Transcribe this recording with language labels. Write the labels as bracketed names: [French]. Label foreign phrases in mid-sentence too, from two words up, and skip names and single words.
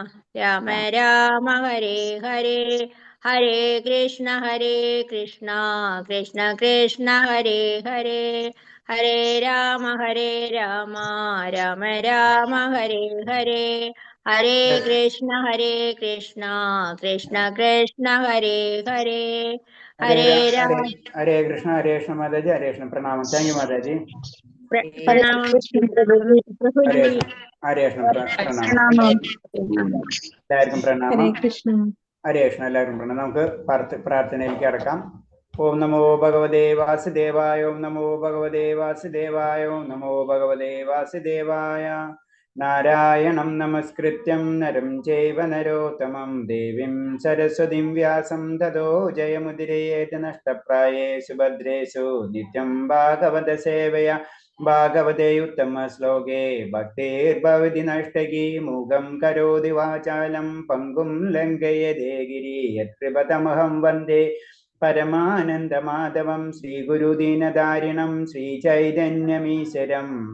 [Sanskrit] Rama, Hare Hare, Hare Krishna, Krishna Krishna, Hare Hare, Hare Rama, Rama Rama, Hare Hare, Hare Krishna, Krishna Krishna, Hare Hare, Hare Rama. Hare Krishna Mataji, Hare Krishna Pranam. [English] Thank you, Mataji. [Sanskrit] Hare Pranam, Krishna, Prabhuji. Hare Prabhuji. Krishna Pranam. [Malayalam] എല്ലാവർക്കും പ്രണാമം. [Sanskrit] Hare Krishna. [Malayalam] ഹരേ കൃഷ്ണ. എല്ലാവർക്കും പ്രണാമം. നമുക്ക് പ്രാർത്ഥനയിലേക്ക് കടക്കാം. [Sanskrit] ഓം നമോ ഭഗവതേ വാസുദേവായ, ഓം നമോ ഭഗവതേ വാസുദേവായ, ഓം നമോ ഭഗവതേ വാസുദേവായ. നാരായണം നമസ്കൃത്യം നരം ചൈവ നരോത്തമം ദേവീം സരസ്വതീം വ്യാസം തതോ ജയമുദിരയേത് നഷ്ടപ്രായേഷു ഭദ്രേഷു നിത്യം ഭാഗവത സേവയ ഭാഗവതേ ഉത്തമ ശ്ലോകേ ഭക്തിർഭവതി നഷ്ടകി മൂകം കരോതി വാചാലം പങ്കും ലംഘയതേ ഗിരി യത്കൃപതമഹം വന്ദേ പരമാനന്ദമാധവം ശ്രീഗുരുദീനധാരിണം ശ്രീചൈതന്യമീശ്വരം.